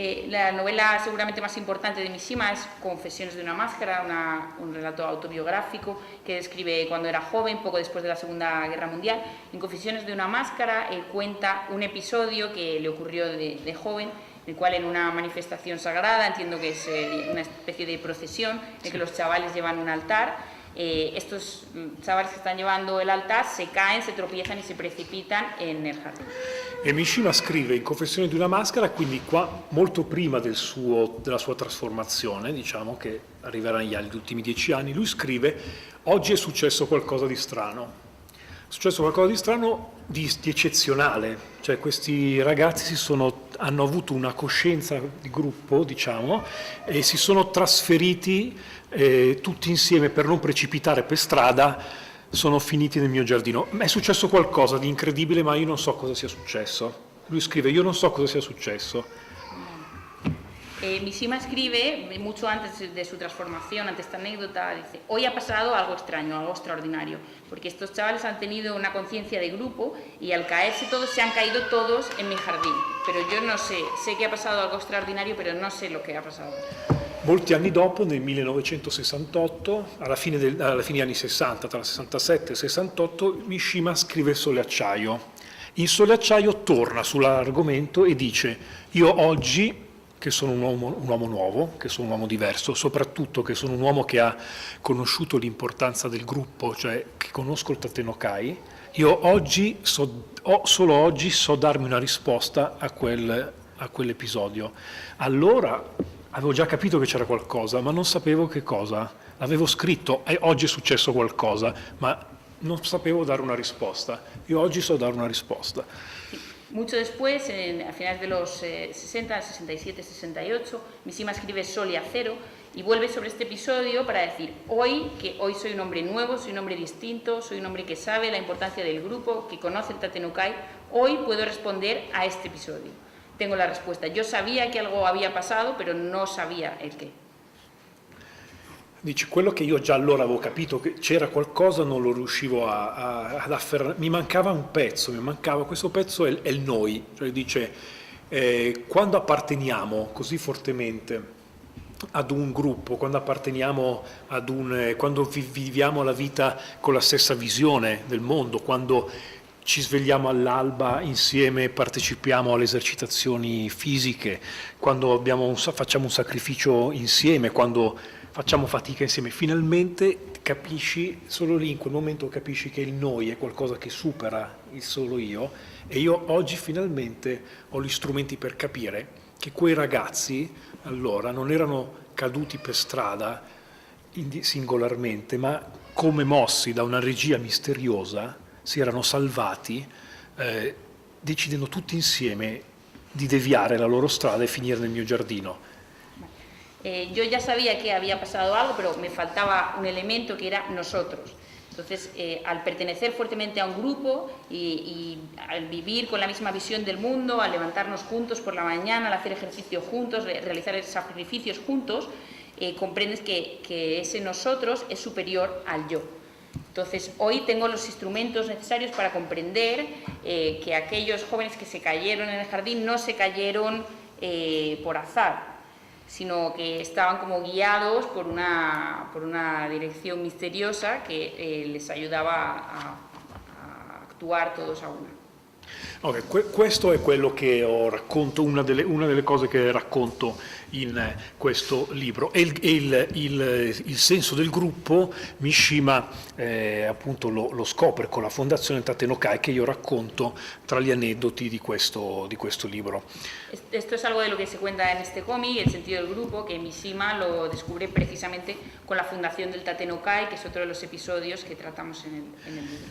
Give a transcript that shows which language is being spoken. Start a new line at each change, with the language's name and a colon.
Spanish: La novela seguramente más importante de Mishima es Confesiones de una máscara, un relato autobiográfico que describe cuando era joven, poco después de la Segunda Guerra Mundial. En Confesiones de una máscara él cuenta un episodio que le ocurrió de joven, en el cual en una manifestación sagrada, entiendo que es una especie de procesión, en que los chavales llevan un altar. Estos chavales que están llevando el altar se caen, se tropiezan y se precipitan en el jardín.
Italian: E Mishima scrive in Confessione di una maschera, quindi qua molto prima della sua trasformazione, diciamo che arriverà negli ultimi 10 anni, lui scrive: oggi è successo qualcosa di strano. È successo qualcosa di strano, di eccezionale, cioè questi ragazzi hanno avuto una coscienza di gruppo, diciamo, e si sono trasferiti tutti insieme per non precipitare per strada, sono finiti nel mio giardino. È successo qualcosa di incredibile, ma io non so cosa sia successo. Lui scrive: io non so cosa sia successo.
Spanish: Mishima escribe, mucho antes de su transformación, ante esta anécdota, dice: hoy ha pasado algo extraño, algo extraordinario, porque estos chavales han tenido una conciencia de grupo y al caerse todos, se han caído todos en mi jardín. Pero yo no sé que ha pasado algo extraordinario, pero no sé lo que ha pasado.
Italian: Molti anni dopo, nel 1968, alla fine degli anni 60, tra il 67 e il 68, Mishima scrive Sole Acciaio. In Sole Acciaio torna sull'argomento e dice: io oggi, che sono un uomo nuovo, che sono un uomo diverso, soprattutto che sono un uomo che ha conosciuto l'importanza del gruppo, cioè che conosco il Tate-no-Kai, io oggi solo oggi so darmi una risposta a quell'episodio. Allora avevo già capito che c'era qualcosa, ma non sapevo che cosa. L'avevo scritto e oggi è successo qualcosa, ma non sapevo dare una risposta. Io oggi so dare una risposta.
Spanish: Mucho después, a finales de los 60, 67, 68, Mishima escribe Sol y Acero y vuelve sobre este episodio para decir: hoy soy un hombre nuevo, soy un hombre distinto, soy un hombre que sabe la importancia del grupo, que conoce el Tate-no-Kai, hoy puedo responder a este episodio.
Italian: Tengo la risposta.
Spanish: Yo sabía che algo había passato, però non sabía
Italian: il che. Dice: quello che io già allora avevo capito che c'era qualcosa, non lo riuscivo ad afferrare, mi mancava un pezzo, questo pezzo è il noi, cioè dice quando apparteniamo così fortemente ad un gruppo, quando apparteniamo quando viviamo la vita con la stessa visione del mondo, quando ci svegliamo all'alba insieme, partecipiamo alle esercitazioni fisiche, quando facciamo un sacrificio insieme, quando facciamo fatica insieme, finalmente capisci, solo lì in quel momento capisci che il noi è qualcosa che supera il solo io, e io oggi finalmente ho gli strumenti per capire che quei ragazzi allora non erano caduti per strada singolarmente, ma come mossi da una regia misteriosa si erano salvati, decidendo tutti insieme di deviare la loro strada e finire nel mio giardino.
Spanish: Yo ya sabía que había pasado algo, pero me faltaba un elemento que era nosotros. Entonces, al pertenecer fuertemente a un grupo y al vivir con la misma visión del mundo, al levantarnos juntos por la mañana, al hacer ejercicio juntos, realizar sacrificios juntos, comprendes que ese nosotros es superior al yo. Entonces, hoy tengo los instrumentos necesarios para comprender que aquellos jóvenes que se cayeron en el jardín no se cayeron por azar, sino que estaban como guiados por una dirección misteriosa que les ayudaba a actuar todos a una.
Italian: Okay, questo è quello che racconto, una delle cose che racconto in questo libro. E il senso del gruppo Mishima appunto lo scopre con la fondazione Tatenokai, che io racconto tra gli aneddoti di questo libro.
Spanish: Esto es algo de lo que se cuenta en este cómic, el sentido del grupo, que Mishima lo descubre precisamente con la fundación del Tatenokai, que es otro de los episodios que tratamos en el libro.